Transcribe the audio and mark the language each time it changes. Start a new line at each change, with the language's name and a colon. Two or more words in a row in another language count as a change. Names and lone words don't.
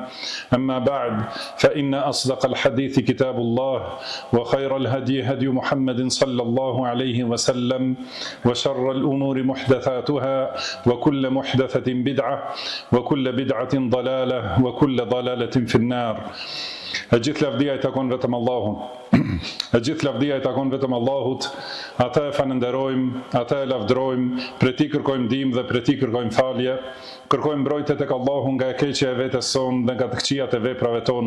Arabic: أما بعد فإن أصدق الحديث كتاب الله وخير الهدي هدي محمد صلى الله عليه وسلم وشر الأمور محدثاتها وكل محدثة بدعة وكل بدعة ضلالة وكل ضلالة في النار.
Albanian: E gjithë lavdia i takon vetëm Allahut. E gjithë lavdia i takon vetëm Allahut. Ata e falenderojmë, ata e lavdrojmë, prej tij kërkojmë ndihmë dhe prej tij kërkojmë falje. Kërkojmë mbrojtje tek Allahu nga e keqja e vetes sonë dhe nga të këqijat e veprave tona.